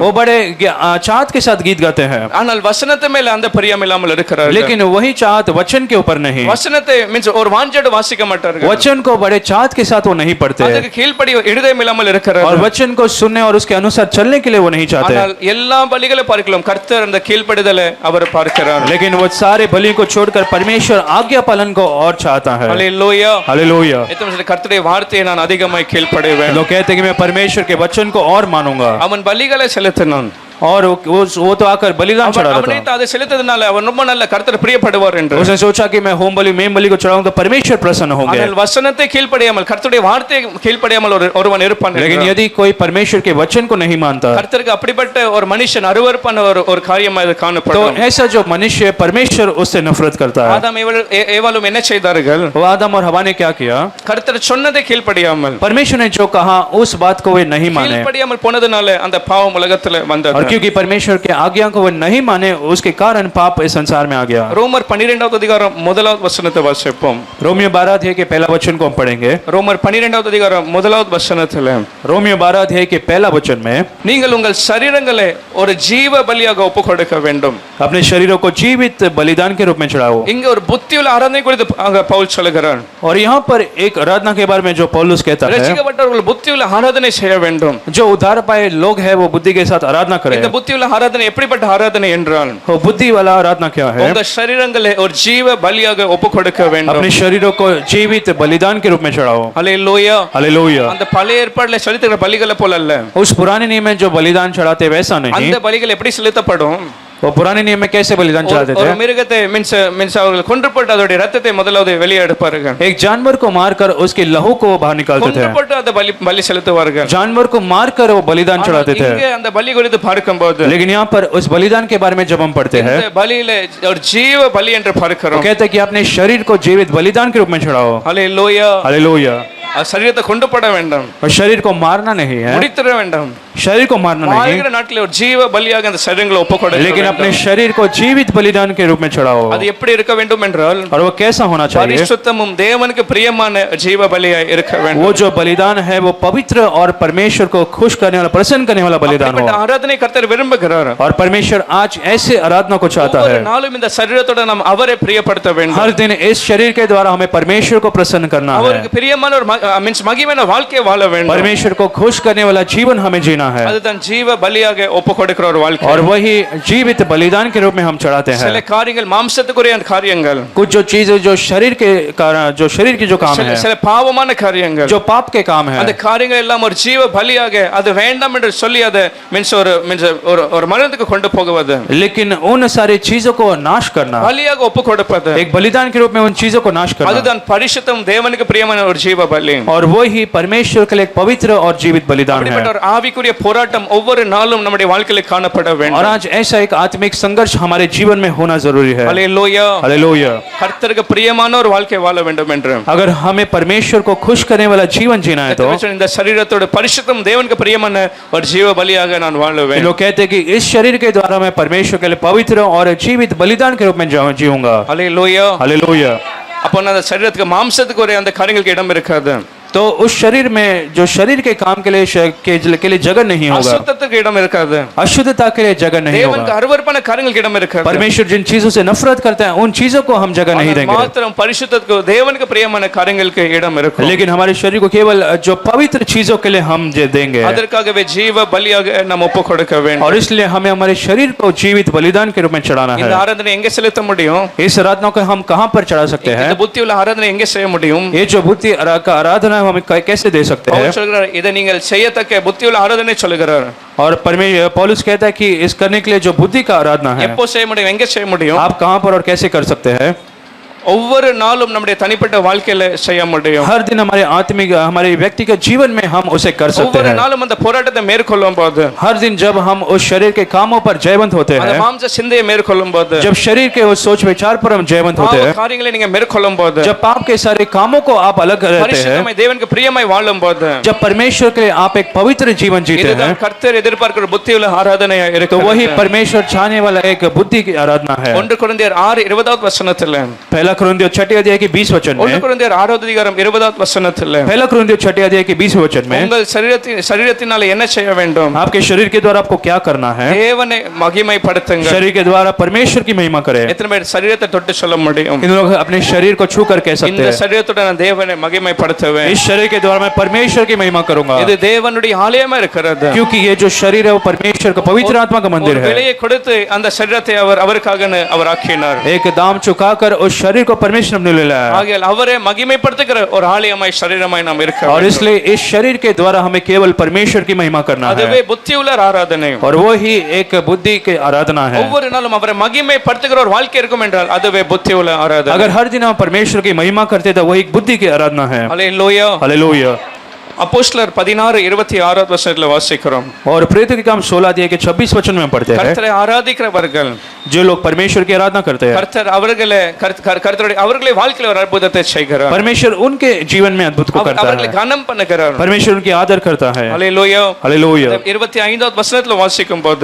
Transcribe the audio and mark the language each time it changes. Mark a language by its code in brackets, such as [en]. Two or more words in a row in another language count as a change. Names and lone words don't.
[hi] वो बड़े चाहत के साथ गीत गाते हैं, [ta] ஆனால் வசனத்து மேல அந்த பிரியம் இல்லாமல் இருக்கிறார்கள். [hi] लेकिन वही चाहत वचन के ऊपर नहीं। [ta] வசனத்தை மீன்ஸ் ஒரு வாஞ்சோட வாசிக்க மாட்டார்கள். [hi] वचन को बड़े चाहत के साथ वो नहीं पढ़ते [ta] அதுக்கு கீழ்ப்படி இருதயம் இல்லாமல் [hi] और [ta] இருக்கிறார்கள். [hi] वचन को सुनने और उसके अनुसार चलने के लिए वो नहीं चाहते। [ta] ஆனால் எல்லா பலிகளை பார்க்கலாம் கர்த்தர் அந்த கீழ்ப்படிதலை அவர் பார்க்கிறார். [hi] लेकिन वो सारे बलि को छोड़कर परमेश्वर आज्ञा पालन को और चाहता है। [ta] ஹalleluya. [hi] हालेलुया। [ta] எத்தனை சொல்ல கர்த்தருடைய வார்த்தையை நான் அதிகமாய் கீழ்ப்படிவேன். [hi] लोग कहते हैं कि मैं परमेश्वर के वचन को और मानूंगा, [ta] அவன் பலிகளை செலுத்தினான். [hi] और वो तो आकर बलिदान चढ़ा रहा था। [ta] அதை செலுத்ததுனால அவன் ரொம்ப நல்ல கர்த்தர் பிரியப்படுவார் என்று. [hi] उसने सोचा कि मैं होम बलि मेम बलि को चढ़ाऊं तो परमेश्वर प्रसन्न होंगे। [ta] ஆனால் வசனத்தை கீழ்ப்படியாமல் கர்த்தருடைய வார்த்தையை கீழ்ப்படியாமல் ஒருவன் இருப்பான். [hi] लेकिन यदि कोई परमेश्वर के वचन को नहीं मानता [ta] கர்த்தருக்கு அப்படிப்பட்ட ஒரு மனுஷன் அருவருப்பான ஒரு காரியமா இது [hi] तो [ta] காணப்படும். [hi] ऐसा जो मनुष्य परमेश्वर उससे नफरत करता है। [ta] ஆதாம் ஏவாளும் என்ன செய்தார்கள்? [hi] वो आदम और हवा ने क्या किया? [ta] கர்த்தர் சொன்னதை கீழ்ப்படியாமல் [hi] परमेश्वर ने जो कहा उस बात को वे नहीं माने, [ta] கீழ்ப்படியாமல் போனதுனால அந்த பாவம் உலகத்துல [hi] और [ta] வந்தது. [hi] क्योंकि परमेश्वर के आज्ञा को वे नहीं माने उसके कारण पाप इस संसार में आ गया। [ta] ரோமர் 12வது அதிகாரம் 1வது வசனத்தை வாசிப்போம். [hi] रोमियो 12 अध्याय के पहला वचन को हम पढ़ेंगे। [ta] ரோமர் 12வது அதிகாரம் 1வது வசனத்துல [hi] रोमियो 12 अध्याय के पहला वचन में [ta] நீங்கள் உங்கள் சரீரங்களை ஒரு ஜீவ பலியாக ஒப்புக்கொடுக்க வேண்டும். [hi] अपने शरीरों को जीवित बलिदान के रूप में चढ़ाओ। [ta] இங்க ஒரு புத்தியுள்ள ஆராதனை குறித்து பவுல் சொல்லுகிறார். [hi] और यहाँ पर एक आराधना के बारे में जो पौलुस कहता है, [ta] ரட்சிக்கப்பட்டவர்கள் புத்தியுள்ள ஆராதனை செய்ய வேண்டும். [hi] जो उद्धार पाए लोग हैं वो बुद्धि के साथ आराधना करें। [ta] இந்த புத்தியுள்ள ஆராதனை எப்படிப்பட்ட ஆராதனை என்றால் [hi] वो बुद्धि वाला आराधना क्या है? [ta] உங்க சரீரங்களை ஒரு ஜீவ பலியாக ஒப்புக்கொடுக்க வேண்டும். [hi] अपने शरीरों को जीवित बलिदान के रूप में चढ़ाओ। [ta] ஹalleluya. [hi] हालेलुया। [ta] அந்த பழைய ஏற்பாட்டில் செலுத்துகிற பலிகளை போல அல்ல. [hi] उस पुराने नियम में जो बलिदान चढ़ाते वैसा नहीं। [ta] அந்த பலிகள் எப்படி செலுத்தப்படும்? [hi] वो पुराने नियम में कैसे बलिदान चढ़ाते [ta] ஒரு [hi] थे? [ta] மிருகத்தை மீன்ஸ் அவர்கள் கொன்று போட்டு அதோட ரத்தத்தை முதலாவது வெளியே எடுப்பார்கள். [hi] एक जानवर को मारकर उसके लहू को वो बाहर निकालते [ta] கொன்று [hi] थे। [ta] போட்டு அந்த பலி செலுத்துவார்கள். [hi] जानवर को मारकर वो बलिदान चढ़ाते थे। [ta] இங்கே அந்த பலி குறித்து பார்க்கும்போது [hi] लेकिन यहाँ पर उस बलिदान के बारे में जब हम पढ़ते हैं, [ta] இந்த பலியில ஒரு ஜீவ பலி என்று [hi] वो [ta] பார்க்கிறோம். [hi] कहते हैं कि अपने शरीर को जीवित बलिदान के रूप में चढ़ाओ। [ta] ஹalleluya. [hi] हालेलुया। [ta] சரீரத்தை கொண்டு போட வேண்டாம், [hi] और शरीर को मारना नहीं है, [ta] முடித்திட வேண்டாம். [hi] शरीर को मारना नहीं, [ta] வாழ்கிற நாட்களில் ஒரு ஜீவ பலியாக அந்த சரீரங்களை ஒப்புக்கொடுக்க [hi] लेकिन अपने [ta] வேண்டும். [hi] शरीर को जीवित बलिदान के रूप में चढ़ाओ। [ta] அது எப்படி இருக்க வேண்டும் என்றால் [hi] और वो कैसा होना चाहिए? [ta] பரிசுத்தமும் தேவனுக்கு பிரியமான ஜீவ பலியாய் இருக்க [hi] वो [ta] வேண்டும். [hi] जो बलिदान है वो पवित्र और परमेश्वर को खुश करने वाला, प्रसन्न करने वाला बलिदान हो। [ta] அப்படிப்பட்ட ஆராதனை கர்த்தர் விரும்புகிறார். [hi] और परमेश्वर आज ऐसे आराधना को चाहता [ta] ஒவ்வொரு [hi] है। [ta] நாளும் இந்த சரீரத்தோட நாம் அவரை பிரியப்படுத்த வேண்டும். [hi] हर दिन इस शरीर के द्वारा हमें परमेश्वर को प्रसन्न करना है। [ta] அவருக்கு பிரியமான ஒரு மீன்ஸ் மகிமையான வாழ்க்கையை வாழ வேண்டும். [hi] परमेश्वर को खुश करने वाला जीवन हमें जीना है, [ta] அதுதான் ஜீவ பலியாக ஒப்புக்கொடுக்கிற ஒரு வாழ்க்கை. [hi] और वही जीवित बलिदान के रूप में हम चढ़ाते [ta] சில [hi] हैं। [ta] காரியங்கள் மாம்சத்துக்குரிய காரியங்கள், [hi] कुछ जो चीजें जो शरीर के कारण, जो शरीर की जो काम है, [ta] சில பாவமான காரியங்கள், [hi] जो पाप के काम है, [ta] அந்த காரியங்கள் எல்லாம் ஒரு ஜீவ பலியாக அது வேண்டாம் என்று சொல்லி அதை மீன்ஸ் ஒரு மரணத்துக்கு கொண்டு போகுவது, [hi] लेकिन उन सारी चीजों को नाश करना, [ta] பலியாக ஒப்புக்கொடுப்பது, [hi] एक बलिदान के रूप में उन चीजों को नाश करना, [ta] அதுதான் பரிசுத்தம் தேவனுக்கு பிரியமான ஒரு ஜீவ பலி. [hi] और वही परमेश्वर के लिए एक पवित्र और जीवित बलिदान [ta] அப்படிப்பட்ட [hi] है। [ta] ஒரு ஆவிக்குரிய போராட்டம் ஒவ்வொரு நாளும் நம்முடைய வாழ்க்கையில் காணப்பட [hi] और [ta] வேண்டும். [hi] आज ऐसा एक आत्मिक संघर्ष हमारे जीवन में होना जरूरी है। [ta] ஹalleluya. [hi] हालेलुया। [ta] கர்த்தருக்கு பிரியமான ஒரு வாழ்க்கை வாழ வேண்டும் என்று [hi] अगर हमें परमेश्वर को खुश करने वाला जीवन जीना है तो [ta] இந்த சரீரத்தோட பரிசுத்தம் தேவனுக்கு பிரியமான ஒரு ஜீவ பலியாக நான் வாழுவேன். [hi] लोग कहते हैं कि इस शरीर के द्वारा मैं परमेश्वर के लिए पवित्र और जीवित बलिदान के रूप में जीऊंगा। [ta] ஹalleluya. [hi] हालेलुया। [ta] அப்போ அந்த சரீரத்துக்கு மாம்சத்துக்கு ஒரு அந்த காரியங்களுக்கு இடம் இருக்காது. [hi] तो उस शरीर में जो शरीर के काम के लिए जगह नहीं होगा, [ta] அசுத்தத்துக்கு இடம் இருக்காது. [hi] अशुद्धता के लिए जगह नहीं [ta] தேவனுக்கு [hi] होगा। [ta] அருவருப்பான காரியங்களுக்கு இடம் இருக்காது. [hi] परमेश्वर जिन चीजों से नफरत करता है उन चीजों को हम जगह नहीं [ta] ஆனால் [hi] देंगे, [ta] மாத்திரம் பரிசுத்தத்துக்கு தேவனுக்கு பிரியமான காரியங்களுக்கு இடம் இருக்கும். [hi] लेकिन हमारे शरीर को केवल जो पवित्र चीजों के लिए हम देंगे। [ta] அதற்காகவே ஜீவ பலியாக நாம் ஒப்பு கொடுக்க வேண்டும். [hi] और इसलिए हमें हमारे शरीर को जीवित बलिदान के रूप में चढ़ाना [ta] இந்த [hi] है। [ta] ஆராதனை எங்க செலுத்த முடியும்? [hi] इस आराधना को हम कहाँ पर चढ़ा सकते हैं? [ta] இந்த புத்தி உள்ள ஆராதனை எங்க செய்ய முடியும்? [hi] ये जो बुद्धि का आराधना है हम कैसे दे सकते हैं? [ta] பவுல் சொல்கிறார், இதை நீங்கள் செய்யத்தக்க புத்தி உள்ள ஆராதனை சொல்கிறார். [hi] और पौलुस कहता है कि इस करने के लिए जो बुद्धि का आराधना है [ta] எப்போ செய்ய முடியும், எங்க செய்ய முடியும்? [hi] आप कहाँ पर और कैसे कर सकते हैं? [ta] ஒவ்வொரு நாளும் நம்முடைய தனிப்பட்ட வாழ்க்கையில செய்ய முடியும். [hi] हर दिन हमारे आत्मिक हमारे व्यक्तिगत जीवन में हम उसे कर सकते [ta] ஒவ்வொரு [hi] हैं। [ta] நாளும் அந்த போராட்டத்தை மேற்கொள்ளும் போது, [hi] हर दिन जब हम उस शरीर के कामों पर जयवंत होते [ta] அந்த [hi] हैं, [ta] மாம்ச சிந்தையை மேற்கொள்ளும் போது, [hi] जब शरीर के उस सोच विचार पर हम जयवंत होते [ta] பாவ [hi] हैं, [ta] காரியங்களை நீங்க மேற்கொள்ளும் போது, [hi] जब पाप के सारे कामों को आप अलग रहते हैं, [ta] பரிசுத்தமாய் தேவனுக்கு பிரியமாய் வாழும் போது, [hi] जब परमेश्वर के लिए आप एक पवित्र जीवन जीते हैं, [ta] இதுதான் கர்த்தர் எதிர்பார்க்கிற புத்தி உள்ள ஆராதனையா [hi] तो [ta] இருக்கு. [hi] वही परमेश्वर चाहने वाला एक बुद्धि की आराधना है। [ta] 1 கொரிந்தியர் 6:20 वचனத்துல, [hi] पहला कुरिन्थियों 6 अध्याय के 20 वचन [ta] 1 [hi] में, [ta] கொரிந்தியர் 6:20 वचனத்துல, [hi] पहला कुरिन्थियों 6 अध्याय के 20 वचन में, [ta] உங்கள் சரீரத்தினால என்ன செய்ய வேண்டும்? [hi] आपके शरीर के द्वारा आपको क्या करना है? [ta] தேவனை மகிமைப்படுத்துங்க. [hi] शरीर के द्वारा परमेश्वर की महिमा करें। [ta] எத்தனை பேர் சரீரத்தை தொட்டு சொல்ல முடியும்? [hi] इन लोग अपने शरीर को छू कर कह सकते [ta] இந்த [hi] हैं, [ta] சரீரத்தோட நான் தேவனை மகிமைப்படுத்துவேன். [hi] इस शरीर के द्वारा मैं परमेश्वर की महिमा करूंगा, [ta] இது தேவனுடைய ஆலயமா இருக்கிறது. [hi] क्योंकि ये जो शरीर है वो परमेश्वर का पवित्र आत्मा का मंदिर [ta] ஒரு [hi] है। [ta] விலையை கொடுத்து அந்த சரீரத்தை அவருக்காக அவர் ஆக்கினார். [hi] एक दाम चुकाकर उस शरीर को परमेश्वर ने ले लिया है। [ta] ஆகையால் அவரே மகிமைப்படுத்துகிற ஒரு ஆலயமாய் சரீரமாய் நாம் இருக்க [hi] और [ta] வேண்டும். [hi] इसलिए इस शरीर के द्वारा हमें केवल परमेश्वर की महिमा करना [ta] அதுவே [hi] है, [ta] புத்தி உள்ள ஆராதனை. [hi] और वो ही एक बुद्धि की आराधना है। [ta] ஒவ்வொரு நாளும் அவரை மகிமைப்படுத்துகிற ஒரு வாழ்க்கை இருக்கும் என்றால் அதுவே புத்தி உள்ள ஆராதனை. [hi] अगर हर दिन हम परमेश्वर की महिमा करते तो वही एक बुद्धि की आराधना है। [ta] அல்லேலூயா. [hi] हालेलुया। [ta] அப்போஸ்தலர் 16:26 வசனத்துல வாசிக்கிறோம். [hi] और प्रेरितों के काम 16 अध्याय के 26 वचन में पढ़ते हैं, [ta] கர்த்தரை ஆராதிக்கிறவர்கள், [hi] जो लोग परमेश्वर की आराधना करते हैं, [ta] கர்த்தர் அவர்களை வாழ்க்கையில ஒரு அற்புதத்தை செய்கிறார். [hi] परमेश्वर उनके जीवन में अद्भुत को करता [ta] அவர்களை [hi] है, [ta] கனம் பண்ணுகிறார். [hi] परमेश्वर उनकी आदर करता है। [ta] அல்லேலூயா. [hi] हालेलुया। [ta] 25வது வசனத்துல வாசிக்கும் போது,